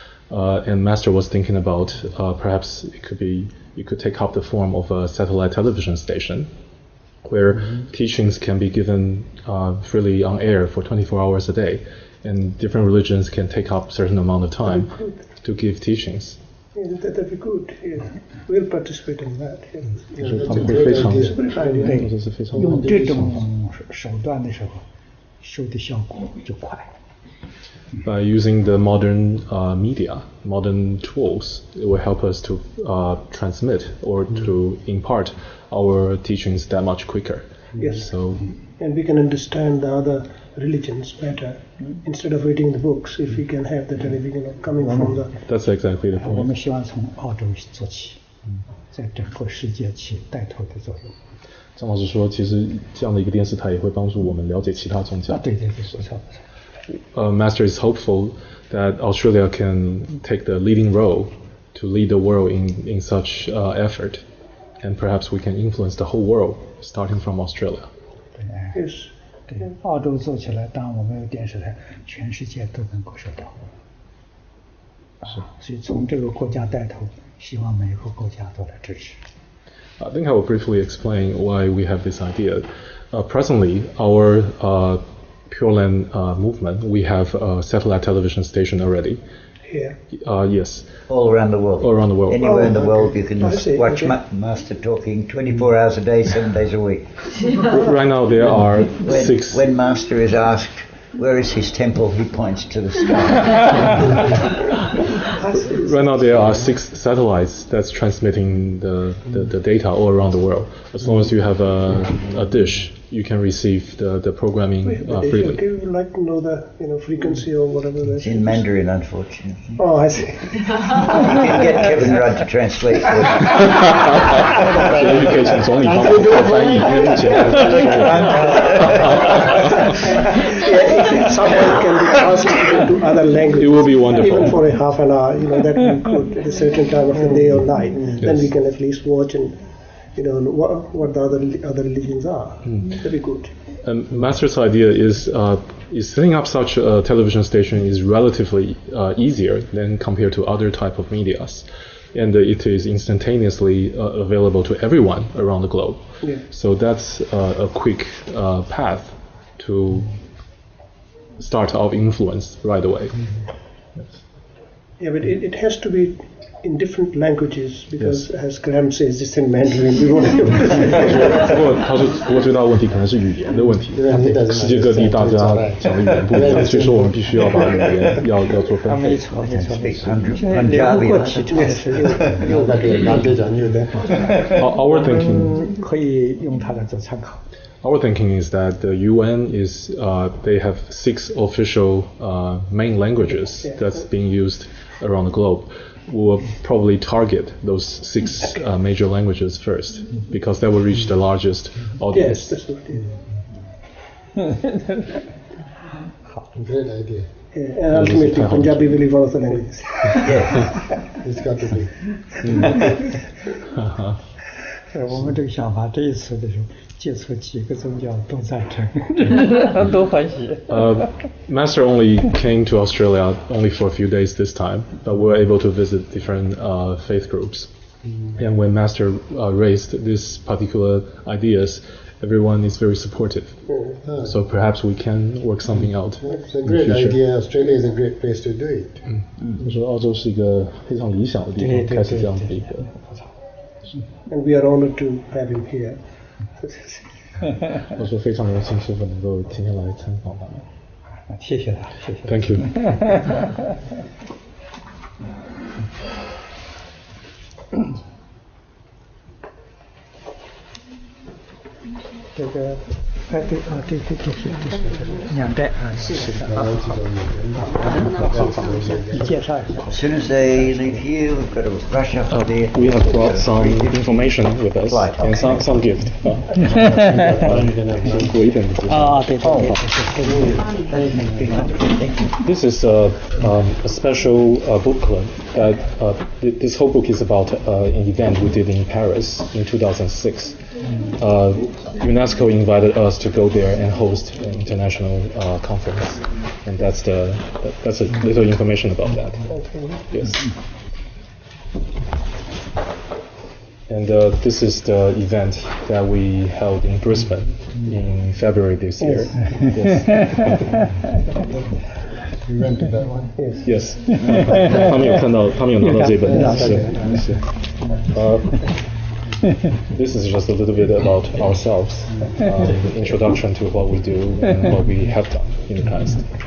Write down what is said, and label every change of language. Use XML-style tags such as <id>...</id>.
<en>And Master was thinking about perhaps it could take up the form of a satellite television station, where teachings can be given freely on air for 24 hours a day, and different religions can take up a certain amount of time to give teachings. Yeah, that'd be good. Yeah. We'll participate in that.</en> <zh>他们会非常用这种手段的时候，收的效果就快。</zh> <en>By using the modern media, modern tools, it will help us to transmit or to impart our teachings that much quicker. Yes. So, and we can understand the other religions better instead of reading the books. If we can have the television coming from the. That's exactly the</en> <zh>我们</zh> <en>point.</en> <zh>希望从澳洲做起，在整个世界起带头的作用。张老师说，其实这样的一个电视台也会帮助我们了解其他宗教。对，不错。</zh> <en>Master is hopeful that Australia can take the leading role to lead the world in such effort, and perhaps we can influence the whole world, starting from Australia. Yes.</en> <zh>对，澳洲做起来，当我们有电视台，全世界都能够收到。所以从这个国家带头，希望每个国家都来支持。</zh> <en>I think I will briefly explain why we have this idea. Presently, our Pure Land movement, we have a satellite television station already. Here. Yes. All around the world. All around the world. Anywhere in the world you can see. watch Okay. Master talking 24 hours a day, 7 days a week. Right now there are six. When Master is asked, where is his temple, he points to the sky. Right now there are 6 satellites that's transmitting the data all around the world. As long as you have a dish, you can receive the programming freely. Okay, would you like to know the frequency or whatever that It's is? in Mandarin, unfortunately. Oh, I see. You can get Kevin Rudd to translate for you.</en> <zh>所以可以请总理帮我做翻译，因为目前还是中文。</zh> <en>Someone can be translated to other languages. It will be wonderful. Even for a half an hour, that we could at a certain time of the day or night. Then we can at least watch and what the other religions are. That'd be good. And Master's idea is setting up such a television station is relatively easier than compared to other type of medias, and it is instantaneously available to everyone around the globe. Yeah. So that's a quick path to start our influence right away. Yes. Yeah, but it has to be in different languages because, as Graham says, it's in Mandarin. We won't be able to.</en> <zh>不过最大的问题可能是语言的问题。世界各地大家讲的语言不一样，所以说我们必须要把语言要做分配。没错。</zh> <en>Punjabi. Our thinking.</en> <zh>可以用它来做参考。</zh> <en>Our thinking is that the UN is they have 6 official main languages that's being used around the globe. We'll probably target those 6 major languages first because that will reach the largest audience. Yes, that's what it is. Great idea. Yeah, and ultimately, Punjabi will be one of the languages. It's got to be.</en> <zh>我们这个想法，这一次的时候，接触几个宗教都赞成，都欢喜。</zh> <en>Master only came to Australia only for a few days this time, but we were able to visit different faith groups. And when Master raised these particular ideas, everyone is very supportive. So perhaps we can work something out. It's a great idea. Australia is a great place to do it.</en> <zh>我说澳洲是一个非常理想的地方，开始这样的一个。</zh> <en>And we are honored to have him here.</en> <zh>我说非常荣幸师父能够今天来参访他们。谢谢他，谢谢。</zh> <en>Thank you.</en> <zh>这个，对，两代啊，是的，好，你介绍一下。</zh> <en>As soon as they leave here, we've got to rush up to there. We have brought some information with us and some gift.</en> <zh>过一点的介绍。啊，对。</zh> <en>This is a special booklet that this whole book is about an event we did in Paris in 2006. UNESCO invited us to go there and host an international conference, and that's a little information about that. Yes. And this is the event that we held in Brisbane in February this year. Yes. You went to that one? Yes.</en> <zh>他们有看到，他们有拿到这本，是。</zh> <en>This is just a little bit about ourselves, introduction to what we do and what we have done in the past.</en>